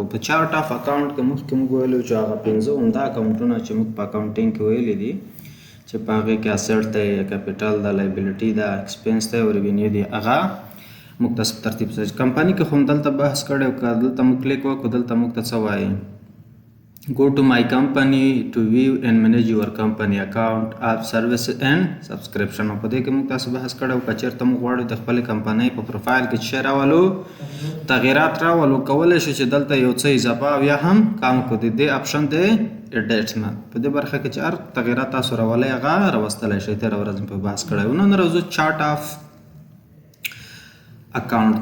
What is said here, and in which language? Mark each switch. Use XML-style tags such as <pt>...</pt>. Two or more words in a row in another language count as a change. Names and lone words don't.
<ps>په</ps> <en>chart of account</en> <ps>کې مخکې موږ ویلو چې هغه 5 عمده اکاونټونه چې موږ په اکاونټینګ کې ویلي دي چې په هغې کې اسیټ دی، کیپیټل ده، لایبیلیټي ده، ایکسپنس دی او ریونیو دی. هغه موږ تاسو په ترتیب سره کمپنۍ کې خو هم دلته بحث کړی او که دلته موږ کلیک وکړو دلته موږ ته څه وایي</ps> <en>go to my company to view and manage your company account app services and subscription.</en> <ps>په دې کې موږ تاسو بحث کړی او که چېرته موږ غواړو د خپلې کمپنۍ په پروفایل کې څه راولو تغیرات راولو کولی شو چې دلته یو څه اضافه او یا هم کم کړو. د دې اپشن دی ایډیټ نه په دې برخه کې چې هر تغیرات تاسو راولئ هغه راوستلی شئ. تېره ورځ مې په بحث کړی و. نن راځو</ps> <en>chart of account.</en>